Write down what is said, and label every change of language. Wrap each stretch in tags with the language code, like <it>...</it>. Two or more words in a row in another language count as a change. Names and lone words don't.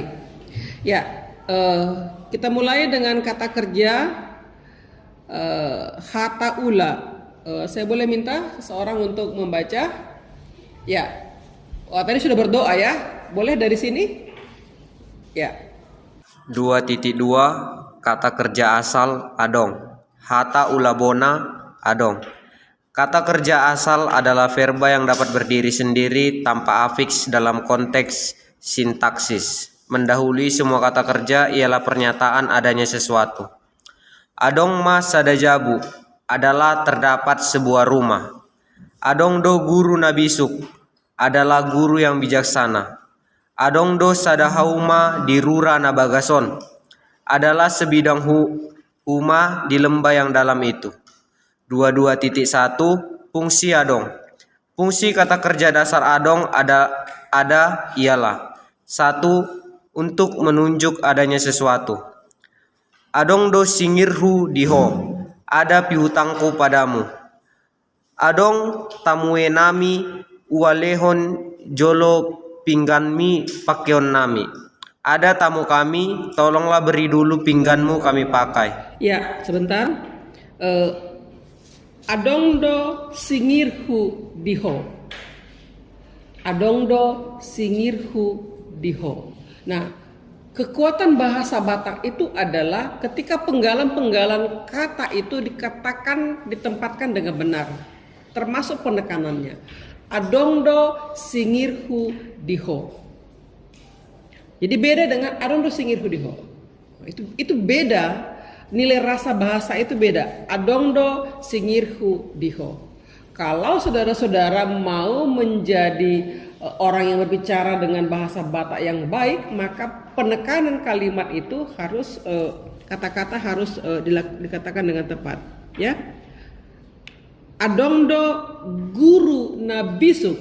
<id>Ya, kita mulai dengan kata kerja</id> <bbc>hata ula.</bbc> <id>Saya boleh minta seseorang untuk membaca? Ya, tadi sudah berdoa ya. Boleh dari sini? Ya. 2.2 Kata kerja asal adong.</id> <bbc>Hata ulabona adong.</bbc> <id>Kata kerja asal adalah verba yang dapat berdiri sendiri tanpa afiks dalam konteks sintaksis. Mendahului semua kata kerja ialah pernyataan adanya sesuatu.</id> <bbc>Adong mas sadajabu</bbc> <id>adalah terdapat sebuah rumah.</id> <bbc>Adong do guru nabisuk</bbc> <id>adalah guru yang bijaksana.</id> <bbc>Adong do sadahauma di rura nabagason</bbc> <id>adalah sebidang uma di lembah yang dalam itu. 22.1 Fungsi adong. Fungsi kata kerja dasar adong ada ialah 1. Untuk menunjuk adanya sesuatu.</id> <bbc>Adong do singirhu diho,</bbc> <id>ada pihutangku padamu.</id> <bbc>Adong tamue nami ualehon jolo pingganmi pakyon nami.</bbc> <id>Ada tamu kami, tolonglah beri dulu pingganmu kami pakai. Ya, sebentar.</id> <bbc>Adongdo singirhu diho. Adongdo singirhu diho.</bbc> <id>Nah, kekuatan bahasa Batak itu adalah ketika penggalan-penggalan kata itu ditempatkan dengan benar, termasuk penekanannya.</id> <bbc>Adongdo singirhu diho.</bbc> <id>Jadi beda dengan</id> <bbc>adongdo singirhu diho.</bbc> <id>Itu beda. Nilai rasa bahasa itu beda.</id> <bbc>Adongdo singirhu diho.</bbc> <id>Kalau saudara-saudara mau menjadi orang yang berbicara dengan bahasa Batak yang baik, maka penekanan kalimat itu harus kata-kata harus dikatakan dengan tepat, ya.</id> <bbc>Adongdo guru nabisu.</bbc>